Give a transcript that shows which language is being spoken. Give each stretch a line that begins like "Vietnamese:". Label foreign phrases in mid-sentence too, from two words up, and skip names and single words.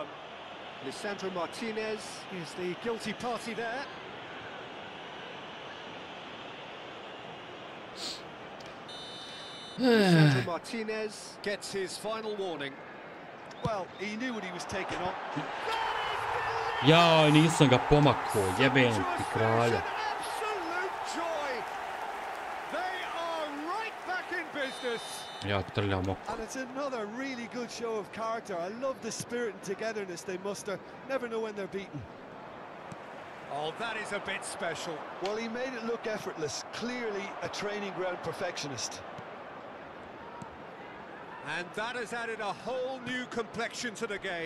English: Lisandro Martinez is the guilty party there. Lisandro Martinez gets his final warning. Well, he knew what he was taking on.
Croatian: Ja, nisam ga pomakao, jebem ti kralja. Ja trljam oko.
English: And it's another really good show of character. I love the spirit and togetherness they muster. Never know when they're beaten. Oh, that is a bit special. Well, he made it look effortless. Clearly a training ground perfectionist. And that has added a whole new complexion to the game.